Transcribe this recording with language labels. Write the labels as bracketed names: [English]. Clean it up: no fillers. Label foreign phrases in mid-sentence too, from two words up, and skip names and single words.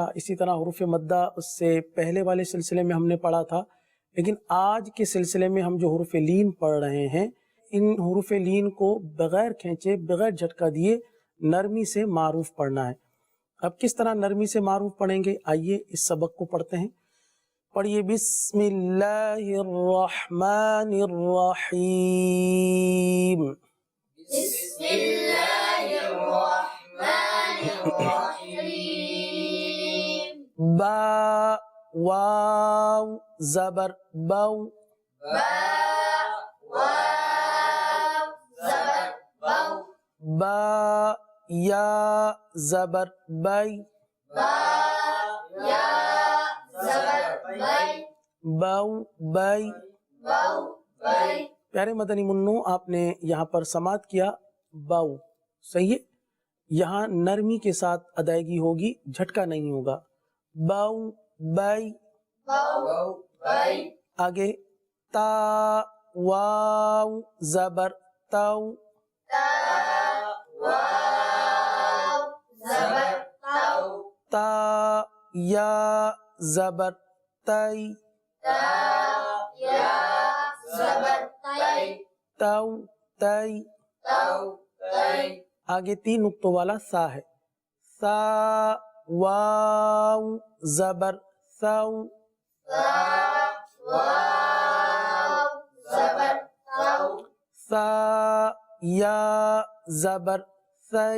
[Urdu] اسی طرح حروف مدہ اس سے پہلے والے سلسلے میں ہم نے پڑھا تھا، لیکن آج کے سلسلے میں ہم جو حروف لین پڑھ رہے ہیں، ان حروف لین کو بغیر کھینچے، بغیر جھٹکا دیے، نرمی سے معروف پڑھنا ہے۔ اب کس طرح نرمی سے معروف پڑھیں گے؟ آئیے اس سبق کو پڑھتے ہیں۔ پڑھیے، [Arabic] بسم اللہ الرحمن الرحیم۔ بسم الله الرحمن الرحيم [Urdu] با واو زبر بو، با واو زبر بو با یا زبر بی، با یا زبر بی بو بی۔ بو بی۔ پیارے مدنی منوں، آپ نے یہاں پر سماعت کیا باؤ، صحیح ہے؟ یہاں نرمی کے ساتھ ادائیگی ہوگی، جھٹکا نہیں ہوگا۔ باؤ بائی، بو بی۔ آگے تا واو زبر تو تا واو زبر تو تا یا زبر تی تا یا زبر تی تو تی تو تی آگے 3 نقطوں والا سا ہے سا واو زبر سو تا واو زبر تو سا یا زبر سی